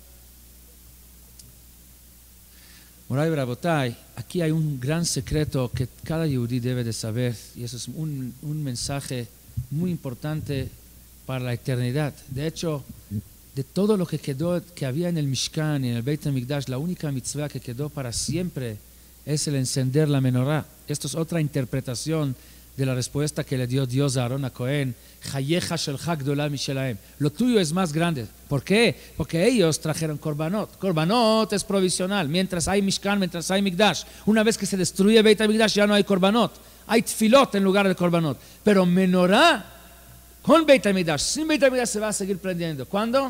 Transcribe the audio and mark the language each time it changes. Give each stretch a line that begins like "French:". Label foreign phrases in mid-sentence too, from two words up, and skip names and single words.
Hebrew: מורי רבותי,
Spanish: aquí hay un gran secreto que cada yehudí debe de saber, y eso es un mensaje muy importante para la eternidad. De hecho, de todo lo que había en el Mishkan y en el Beit HaMikdash, la única mitzvah que quedó para siempre es el encender la menorá. Esto es otra interpretación de la respuesta que le dio Dios a Aarón a Cohen,
Hebrew: חייך שלך גדולה משלהם.
Spanish: Lo tuyo es más grande. ¿Por qué? Porque ellos trajeron korbanot. Korbanot es provisional. Mientras hay Mishkan, mientras hay Mikdash. Una vez que se destruye Beit HaMikdash ya no hay korbanot. Hay tfilot en lugar de korbanot. Pero menorá con Beit HaMikdash, sin Beit HaMikdash se va a seguir prendiendo. ¿Cuándo?